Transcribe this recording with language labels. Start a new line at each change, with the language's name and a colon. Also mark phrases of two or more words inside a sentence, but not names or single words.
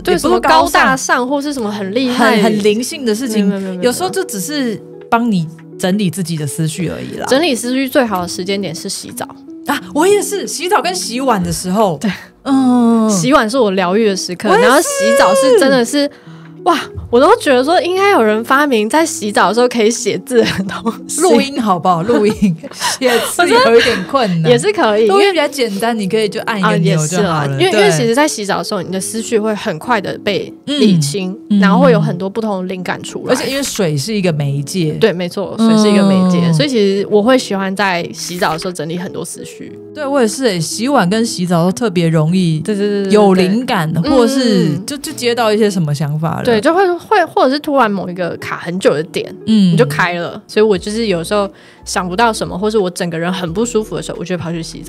Chinese: 对，什麼高大上或是什麼很厲害很靈性的事情，有時候就只是幫你整理自己的思緒而已啦。整理思緒最好的時間點是洗澡啊，我也是洗澡跟洗碗的時候。對，洗碗是我療癒的時刻，然後洗澡是真的是哇，我都覺得說應該有人發明在洗澡的時候可以寫字的東西。錄音好不好？錄音寫字有一點困難，也是可以，因為比較簡單，你可以就按一個鈕就好了。因為其實在洗澡的時候，你的思緒會很快的被理清，然後會有很多不同的靈感出來。而且因為水是一個媒介，對，沒錯，水是一個媒介，所以其實我會喜歡在洗澡的時候整理很多思緒。對，我也是洗碗跟洗澡都特別容易，有靈感，或者是就接到一些什麼想法了。對，就會或者是突然某一個卡很久的點，你就開了。所以我就是有時候想不到什麼，或是我整個人很不舒服的時候，我就會跑去洗澡。